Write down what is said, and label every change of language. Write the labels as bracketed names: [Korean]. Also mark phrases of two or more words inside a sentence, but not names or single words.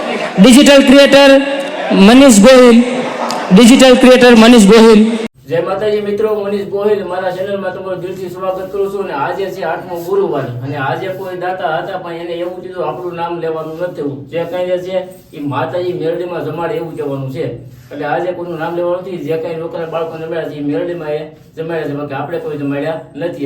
[English] digital creator मनीष गोहिल, digital creator मनीष गोहिल। [Gujarati] જય માતાજી મિત્રો, મનીષ ગોહિલ મારા ચેનલ માં तमाરું દિલથી સ્વાગત કરું છું। અને આજે છે 8મો ગુરુવાર અને આજે કોઈ દાતા હતા પણ એને એવું કીધું આપણું નામ લેવાનું નથી, જે કઈ છે એ માતાજી મેરડીમાં જમાડે એવું કહેવાનું છે। એટલે આજે કોઈનું નામ લેવાનું નથી, જે કઈ લોકોને બાળકો જમાડ્યા છે એ મેરડીમાં એ જમાડ્યા છે, બાકી આપણે કોઈ જમાડ્યા નથી।